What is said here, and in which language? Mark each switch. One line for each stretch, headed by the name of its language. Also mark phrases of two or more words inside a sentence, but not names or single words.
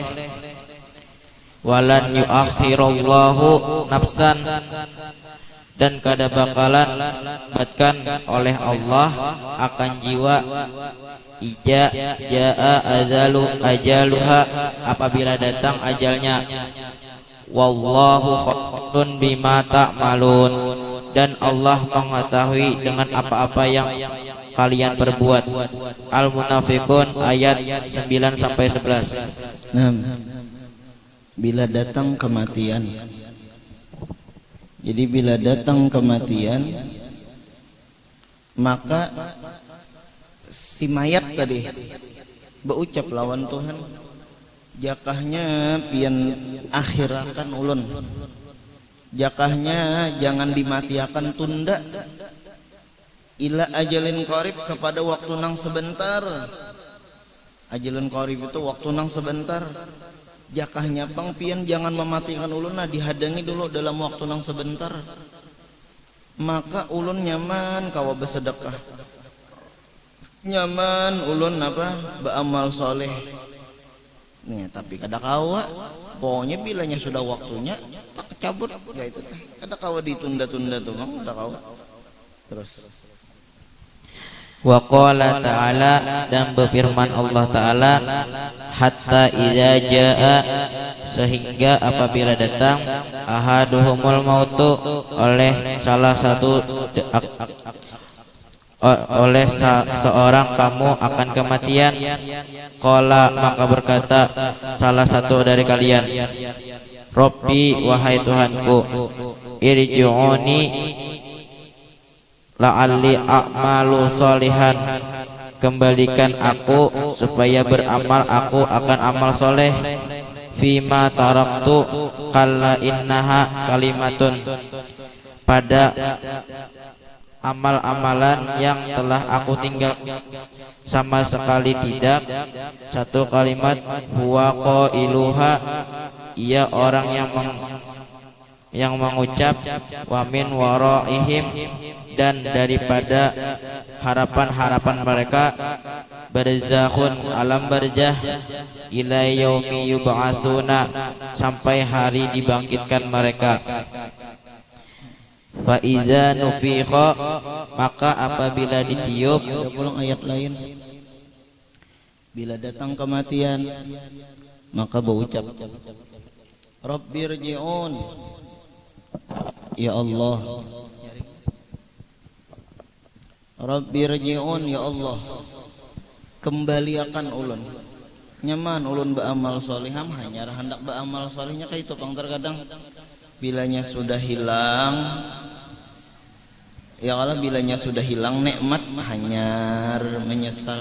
Arabic: ولن يؤخر الله نفسا
Banjar: dan kada bakalan batkan oleh Allah akan jiwa
Arabic: إذا جاء أجلها
Banjar: apabila datang ajalnya.
Arabic: والله خبير بما تعملون
Banjar: dan Allah mengetahui dengan apa-apa yang kalian perbuat. Al-Munafiqun ayat 9 sampai 11. Nah, bila datang kematian, jadi bila datang kematian maka si mayat tadi berucap lawan Tuhan, jakahnya pian akhirakan ulun, jakahnya jangan dimatiakan, tunda
Arabic: إلى أجل قريب
Banjar: kepada waktu nang sebentar.
Arabic: أجل قريب
Banjar: itu waktu nang sebentar. Jakahnya pang pian jangan mematikan ulun, nah dihadangi dulu dalam waktu nang sebentar, maka ulun nyaman kawa bersedekah, nyaman ulun apa beramal soleh nih. Tapi kada kawa, pokoknya bilanya sudah waktunya tak cabut ya itu teh, kada kawa ditunda-tunda tuh bang, kada kawa. Terus
Arabic: وقال تعالى
Banjar: dan berfirman Allah Ta'ala,
Arabic: حتى إذا جاء
Banjar: sehingga apabila datang
Arabic: أحدهم الموت
Banjar: oleh salah satu oleh seorang kamu akan kematian. Qala maka berkata salah satu dari kalian, Rabbi wahai Tuhanku,
Arabic: ارجعون لعلي أعمل صالحا
Banjar: kembalikan aku supaya beramal aku akan amal soleh.
Arabic: فيما تركت كلا إنها كلمة
Banjar: pada amal-amalan yang telah aku tinggal sama sekali tidak satu kalimat
Arabic: هو قائلها
Banjar: ia orang yang mengucap
Arabic: ومن ورائهم
Banjar: dan daripada harapan-harapan mereka barzakhun alam barzah
Arabic: إلى يوم يبعثون
Banjar: sampai hari dibangkitkan mereka.
Arabic: فإذا نفخ
Banjar: maka apabila ditiup, ulang ayat lain, bila datang kematian maka berucap Rabbirji'un,
Arabic: يا الله, رب ارجعون يا الله,
Banjar: kembaliakan ulun, nyaman ulun beramal soliham, hanya hendak beramal solihnya kayak itu pang terkadang bilanya sudah hilang
Arabic: يا الله,
Banjar: bilanya sudah hilang nikmat hanyar menyesal.